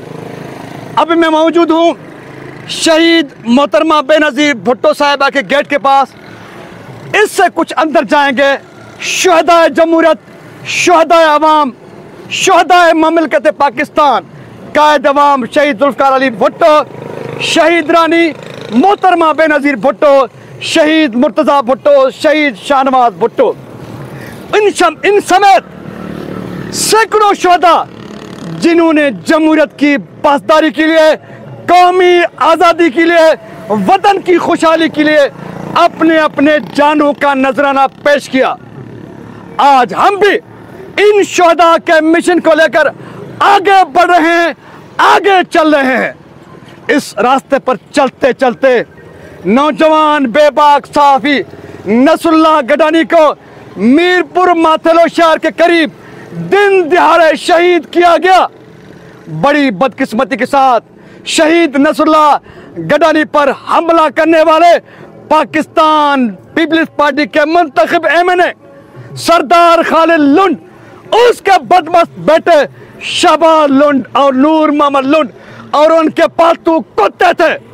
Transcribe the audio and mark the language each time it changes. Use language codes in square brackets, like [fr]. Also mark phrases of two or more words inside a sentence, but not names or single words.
[ur] ابھی میں موجود ہوں شہید محترمہ بینظیر بھٹو صاحبہ کے گیٹ کے پاس. اس سے کچھ اندر جائیں گے شہدائے جمہوریت، شہدائے عوام، شہدائے مملکت پاکستان، قائد عوام شہید ذوالفقار علی بھٹو، شہید رانی محترمہ بینظیر بھٹو، شہید مرتضیٰ بھٹو، شہید شاہنواز بھٹو، ان سمیت سینکڑوں شہدا جنہوں نے جمہوریت کی پاسداری کے لیے، قومی آزادی کے لیے، وطن کی خوشحالی کے لیے اپنے اپنے جانوں کا نذرانہ پیش کیا. آج ہم بھی ان شہدا کے مشن کو لے کر آگے بڑھ رہے ہیں، آگے چل رہے ہیں. اس راستے پر چلتے چلتے نوجوان بیباک صحافی نصراللہ گڈانی کو میرپور ماتھیلو شہر کے قریب دن دیہاڑے شہید کیا گیا. بڑی بدقسمتی کے ساتھ شہید نصراللہ گڈانی پر حملہ کرنے والے پاکستان پیپلز پارٹی کے منتخب ایم این اے سردار خالد لنڈ، اس کے بدمست بیٹے شہباز لنڈ اور نور محمد لنڈ اور ان کے پالتو کتے تھے.